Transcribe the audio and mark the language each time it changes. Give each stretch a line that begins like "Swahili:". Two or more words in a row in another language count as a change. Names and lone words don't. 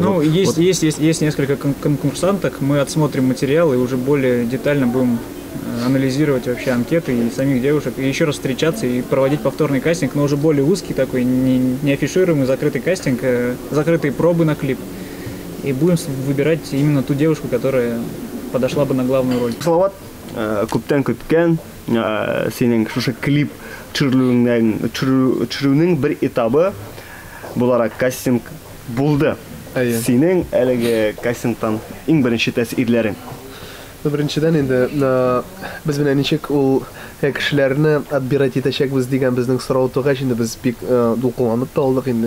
Russian: ну, есть несколько конкурсанток, мы отсмотрим материал и уже более детально будем анализировать вообще анкеты и самих девушек, и еще раз встречаться и проводить повторный кастинг, но уже более узкий такой, не афишируемый, закрытый кастинг, закрытые пробы на клип. И будем выбирать именно ту девушку, которая подошла бы на главную роль.
Tatar: Салават, күптән көткән, синең шушы клип төшерүнең бер этабы буларак кастинг булды. Синең әлеге кастингтан иң беренче тәэсирләрең? Беренчедән инде без белән ничек ул кешеләрне отбирать итәчәкбез дигән безнең сорау тугач инде без бик дулкынланып та алдык инде.